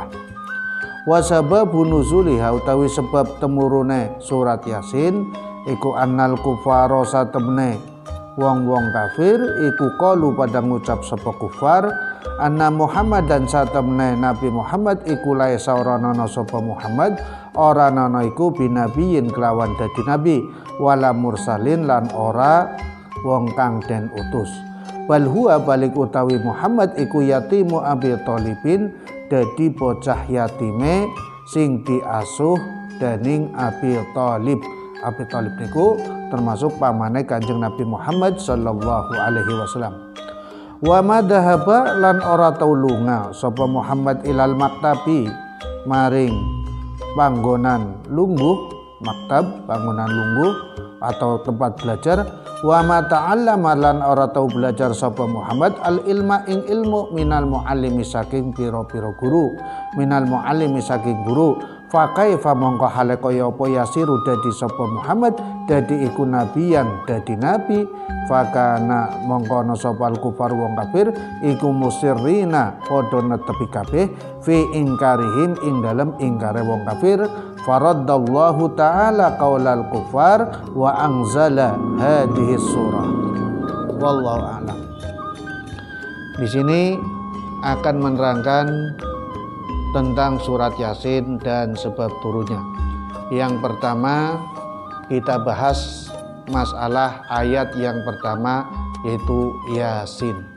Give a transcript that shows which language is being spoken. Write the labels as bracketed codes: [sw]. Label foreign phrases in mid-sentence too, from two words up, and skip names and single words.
[ar] وسبب نزولها [jv] utawi sebab temurune surat Yasin iku [ar] أن الكفار [jv] satemene wong-wong kafir iku qalu pada ngucap sapa kufar [ar] أن محمد [jv] dan satemene Nabi Muhammad iku laisa ora ana sapa Muhammad ora ana iku binabiyin kelawan dadi nabi [ar] ولا مرسلين [jv] lan ora wong kang den utus. [ar] بل هو [jv] balik utawi Muhammad iku [ar] يتيم أبي طالب [jv] dadi bocah yatime sing diasuh dening Abi Thalib. Abi Thalib niku termasuk pamane Kanjeng Nabi Muhammad [ar] صلى الله عليه وسلم. وما ذهب [jv] lan ora tau lunga sapa Muhammad [ar] إلى المكتب [jv] maring panggonan lungguh, maktab panggonan lungguh [id] atau tempat belajar. [ar] وما تعلم [jv] lan ora tau belajar sapa Muhammad al ilma ing ilmu [ar] من المعلم [jv] saking pira-pira guru, [ar] من المعلم [jv] saking guru. [ar] فكيف [jv] mongko hale kaya apa yasiru dadi sapa Muhammad dadi iku nabiyan dadi nabi. [ar] فكان [jv] mongko ana sapa al kufar wong kafir iku musirrina padha netepi kabeh [ar] في إنكارهم [jv] ing dalem ingkare wong kafir. [ar] فرد الله تعالى قول الكفار وأنزل هذه السورة. والله أعلم. [id] Di sini akan menerangkan tentang surat Yasin dan sebab turunnya. Yang pertama kita bahas masalah ayat yang pertama yaitu Yasin.